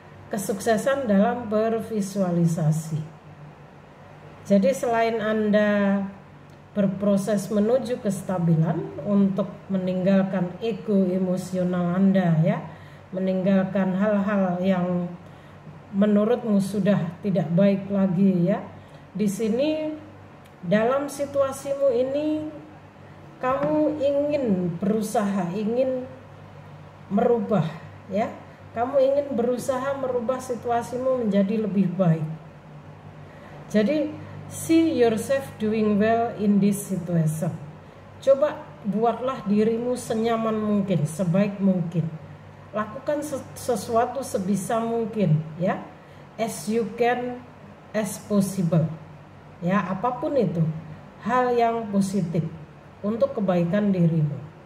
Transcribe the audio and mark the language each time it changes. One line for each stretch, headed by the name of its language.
Indonesian: Kesuksesan dalam bervisualisasi. Jadi selain Anda berproses menuju kestabilan untuk meninggalkan ego emosional Anda, ya, meninggalkan hal-hal yang menurutmu sudah tidak baik lagi, ya. Di sini dalam situasimu ini kamu ingin berusaha, ingin merubah, ya. Kamu ingin berusaha merubah situasimu menjadi lebih baik. Jadi
English: see yourself doing well in this situation.
Indonesian: Coba buatlah dirimu senyaman mungkin, sebaik mungkin. Lakukan sesuatu sebisa mungkin, ya.
English: As you can, as possible.
Indonesian: Ya, apapun itu, hal yang positif untuk kebaikan dirimu.